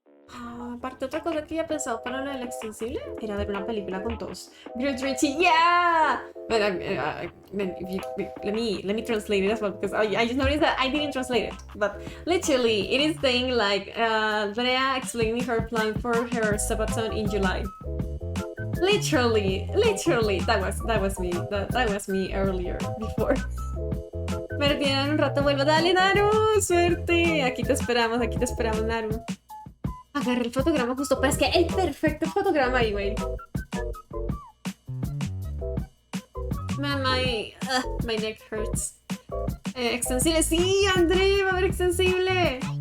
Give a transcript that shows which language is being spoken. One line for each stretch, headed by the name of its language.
Spanish: Aparte, otra cosa que había pensado para lo del extensible era ver una película con todos.
English: Great Richie, yeah! But let me translate it as well because I just noticed that I didn't translate it. But literally, it is saying like Drea explaining her plan for her Sabaton in July. Literally, that was me earlier before.
Spanish: Me retiraron un rato, vuelvo. Dale, Naru, suerte. Aquí te esperamos, Naru. Agarré el fotograma justo, pero es que el perfecto fotograma ahí, güey.
English: Man, my neck hurts.
Spanish: Extensible, sí, André, va a haber extensible.